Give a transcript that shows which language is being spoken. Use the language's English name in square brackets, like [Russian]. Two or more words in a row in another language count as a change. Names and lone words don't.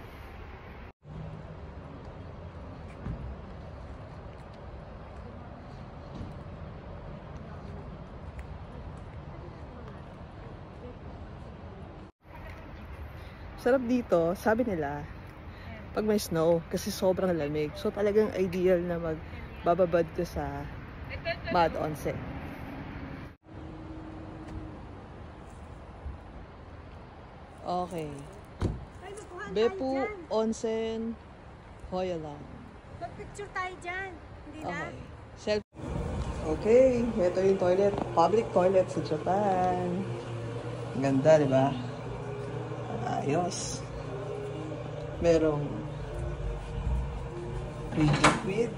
[Filipino] Sarap dito, sabi nila, pag may snow, kasi sobrang lamig. So talagang ideal na magbababad ka sa mud onsen. Okay. Beppu Onsen Hoyalan. Picture tayo dyan. Hindi na? Okay. Okay, ito yung toilet. Public toilet sa Japan. Ang ganda, di ba? Ayos. Merong liquid.